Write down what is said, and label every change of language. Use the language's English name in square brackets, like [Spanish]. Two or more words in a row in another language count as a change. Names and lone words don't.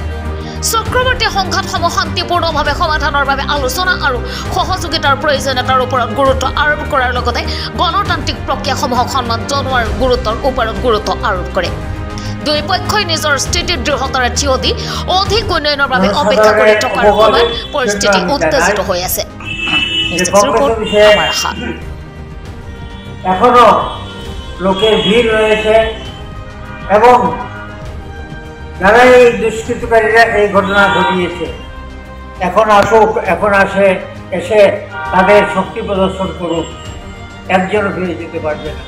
[Assamese] চক্ৰৱৰ্তীয়ে সংঘাতসমূহ শান্তিপূৰ্ণভাৱে সমাধানৰ বাবে আলোচনা আৰু সহযোগিতাৰ প্ৰয়োজনীয়তাৰ ওপৰত গুৰুত্ব আৰোপ কৰাৰ লগতে গণতান্ত্ৰিক প্ৰক্ৰিয়াসমূহক সন্মান জনোৱাৰ গুৰুত্বৰ ওপৰত গুৰুত্ব আৰোপ কৰে। দুই পক্ষই নিজৰ স্থিতিৰ দৃঢ়তাৰে থিয় দি অধিক উন্নয়নৰ বাবে অপেক্ষা কৰি থকাৰ সময়ত পৰিস্থিতি উত্তেজিত হৈ আছে। [Bangla] এখনো লোকের ভিড় রয়েছে এবং যারা এই দুষ্কৃতকারীরা এই ঘটনা ঘটিয়েছে এখন আসুক, এখন এসে তাদের শক্তি প্রদর্শন করুক, একজনও ফিরে যেতে পারবে না।